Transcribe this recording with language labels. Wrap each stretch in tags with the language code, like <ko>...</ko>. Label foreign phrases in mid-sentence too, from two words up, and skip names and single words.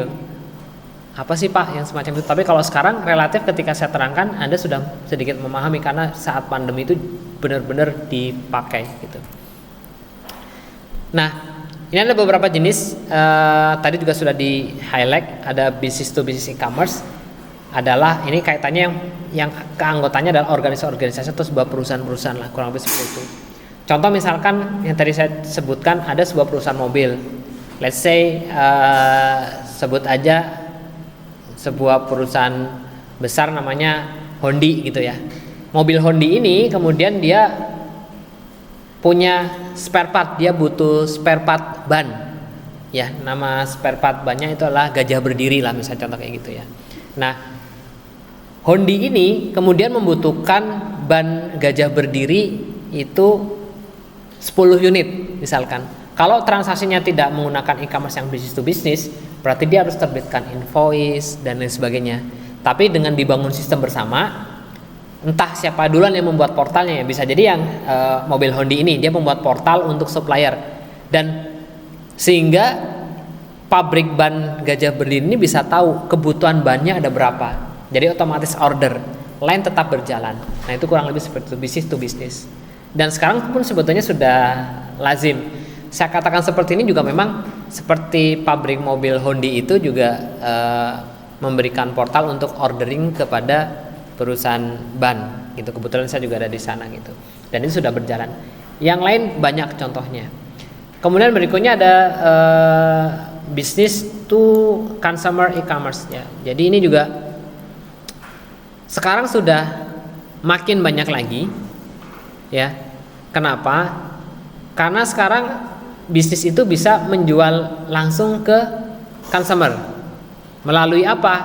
<id>Apa sih Pak yang semacam itu? Tapi kalau sekarang relatif ketika saya terangkan, Anda sudah sedikit memahami, karena saat pandemi itu benar-benar dipakai gitu. Nah, ini ada beberapa jenis. Tadi juga sudah di highlight.</id> <en>Ada business to business e-commerce.</en> <id>Adalah ini kaitannya yang keanggotanya adalah organisasi atau sebuah perusahaan-perusahaan lah, kurang lebih seperti itu. Contoh misalkan yang tadi saya sebutkan, ada sebuah perusahaan mobil.</id> <en>Let's say</en> <id>sebut aja sebuah perusahaan besar namanya Hondi gitu ya. Mobil Hondi ini kemudian dia punya</id> <en>spare part,</en> <id>dia butuh</id> <en>spare part</en> <id>ban. Ya, nama</id> <en>spare part</en> <id>bannya itu adalah gajah berdiri lah, misalnya contoh kayak gitu ya. Nah, Hondi ini kemudian membutuhkan ban gajah berdiri itu 10 unit misalkan. Kalau transaksinya tidak menggunakan e-commerce yang</id> <en>business to business,</en> <id>berarti dia harus terbitkan invoice dan lain sebagainya. Tapi dengan dibangun sistem bersama, entah siapa duluan yang membuat portalnya ya, bisa jadi yang mobil Hondi ini dia membuat portal untuk supplier, dan sehingga pabrik ban gajah berdiri ini bisa tahu kebutuhan bannya ada berapa, jadi otomatis</id> <en>order line</en> <id>tetap berjalan. Nah, itu kurang lebih seperti itu,</id> <en>business to business.</en> <id>Dan sekarang pun sebetulnya sudah lazim. Saya katakan seperti ini juga memang seperti pabrik mobil Hondi itu juga memberikan portal untuk ordering kepada perusahaan ban gitu. Kebetulan saya juga ada di sana gitu, dan itu sudah berjalan. Yang lain banyak contohnya. Kemudian berikutnya ada</id> <en>business to consumer e-commerce</en> <id>ya. Jadi ini juga sekarang sudah makin banyak lagi ya. Kenapa? Karena sekarang bisnis itu bisa menjual langsung ke consumer melalui apa?</id>